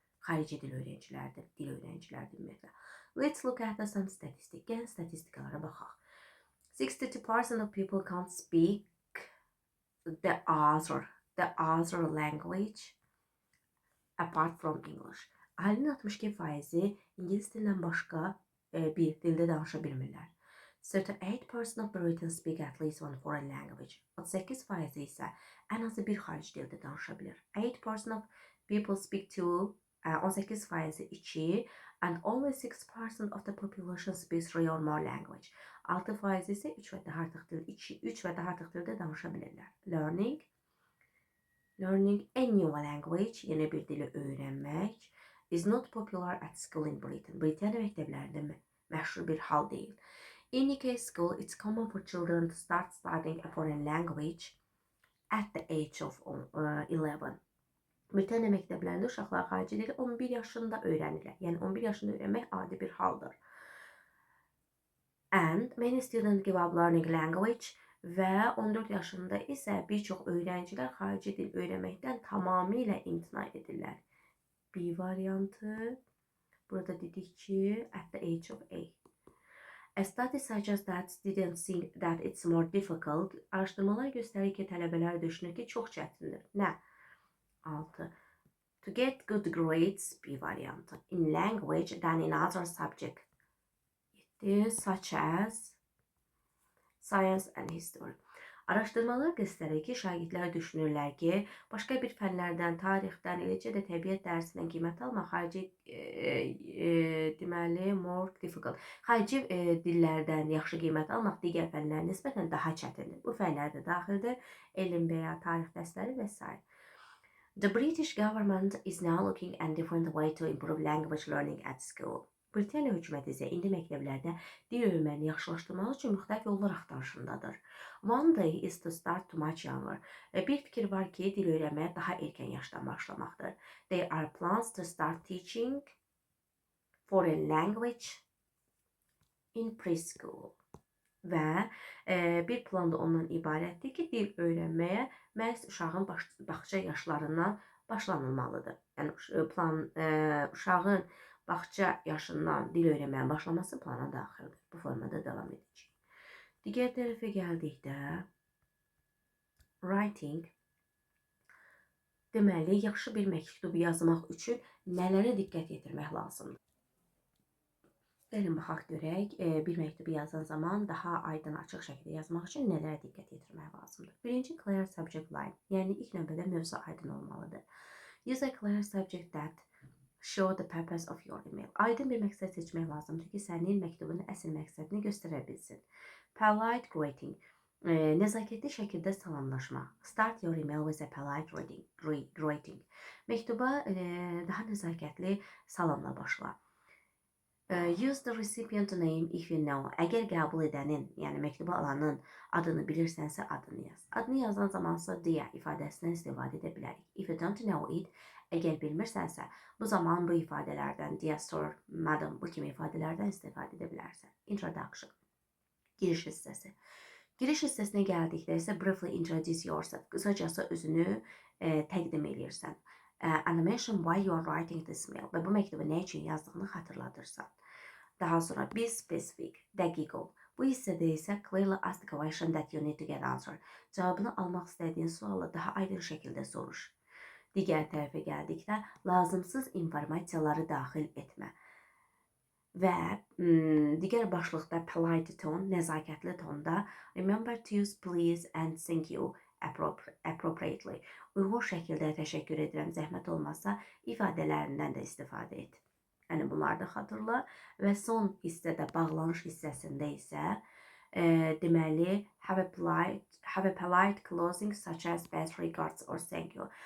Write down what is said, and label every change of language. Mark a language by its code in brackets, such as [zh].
[az] Xarici dil öğrencilərdir, ümumiyyətlə. [en] Let's look at some statistics. [az] Gəlin statistikalara baxaq. [en] 62% of people can't speak the other language apart from English. [az] Ahalinin 62%i İngilis dilindən başqa bir dildə danışa bilmirlər. [en] 38% of Britons speak at least one foreign language. [az] 38% isə ən azı bir xarici dildə danışa bilir. [en] 8% of people speak two, 18% iki, and only 6% of the population speaks three or more language. [az] 6% isə 3 və daha artıq dil, 3 və daha artıq dildə danışa bilirlər. [en] Learning a new language, [az] yeni bir dili öyrənmək, [en] is not popular at school in Britain. [az] Britaniya məktəblərində məşhur bir hal deyil. [en] In UK school, it's common for children to start studying a foreign language at the age of 11. [az] Britaniya məktəblərində uşaqlar xarici dili 11 yaşında öyrənirlər. Yəni 11 yaşında öyrənmək adi bir haldır. [en] And many students give up learning language [az] və 14 yaşında isə bir çox öğrencilər xarici dil öyrənməkdən tamamilə imtina edirlər. B variantı. Burada dedik ki, [en] at the age of 8. A study suggests that students think that it's more difficult. [az] Araşdırmalar göstərir ki, tələbələr düşünür ki, çox çətindir. Nə? 6. [en] To get good grades, B variantı, in language than in other subject, such as science and history. [az] Araşdırmalar göstərir ki, şagirdlər düşünürlər ki, başqa bir fənlərdən, tarixdən, eləcə də təbiət dərsindən qiymət almaq deməli [en] more difficult. [az] Xarici dillərdən yaxşı qiymət almaq digər fənlərə nisbətən daha çətindir. Bu fənlər də daxildir, elm və ya tarix dərsləri və s. [en] The British government is now looking at different way to improve language learning at school. [az] Britaniya hökuməti isə indi məktəblərdə dil öyrənməni yaxşılaşdırmaq üçün müxtəlif yollar axtarışındadır. [en] One day is to start too much younger. [az] Bir fikir var ki, dil öyrənməyə daha erkən yaşdan başlamaqdır. [en] There are plans to start teaching foreign language in preschool. [az] Və bir plan da ondan ibarətdir ki, dil öyrənməyə məhz uşağın bağça yaşlarından başlanılmalıdır. Yəni uşağın bağça yaşından dil öyrənməyə başlaması plana daxildir. Bu formada davam edəcək. Digər tərəfə gəldikdə writing, deməli, yaxşı bir məktubu yazmaq üçün nələrə diqqət yetirmək lazımdır? Gəlin baxaq görək, bir məktubu yazan zaman daha aydın, açıq şəkildə yazmaq üçün nələrə diqqət yetirmək lazımdır? Birinci, [en] clear subject line, [az] yəni ilk növbədə mövzu aydın olmalıdır. [en] Use a clear subject that show the purpose of your email. [az] Aydın bir məqsəd seçmək lazımdır ki, sənin məktubunun əsl məqsədini göstərə bilsin. [en] Polite greeting, [az] nəzakətli şəkildə salamlaşmaq. [en] Start your email with a polite greeting. [az] Məktuba daha nəzakətli salamla başla. [en] Use the recipient name if you know. [az] Əgər qəbul edənin, yəni məktubu alanın adını bilirsənsə adını yaz. Adını yazan zamansa dear ifadəsindən istifadə edə bilərik. [en] If you don't know it, [az] əgər bilmirsənsə, bu zaman bu ifadələrdən [en] dear sir, madam, [az] bu kimi ifadələrdən istifadə edə bilərsən. Introduction, giriş hissəsi. Giriş hissəsinə gəldikdə isə [en] briefly introduce yourself. [az] Qısacası özünü təqdim edirsən. [en] And mention why you are writing this mail. [az] Və bu məktubu nə üçün yazdığını xatırladırsan. Daha sonra [en] be specific, [az] dəqiq ol. Bu hissədə isə [en] clearly ask the question that you need to get answered. [az] Cavabını almaq istədiyin sualı daha aydın şəkildə soruş. Digər tərəfə gəldikdə lazımsız informasiyaları daxil etmə. Və digər başlıqda [en] polite tone, [az] nəzakətli tonda [en] remember to use please and thank you appropriately. [az] Uyğun şəkildə təşəkkür edirəm, zəhmət olmazsa ifadələrindən də istifadə et. Yəni bunları da xatırla və son hissədə, bağlanış hissəsində isə [en] Deməli, have a polite closing such as best regards or thank you.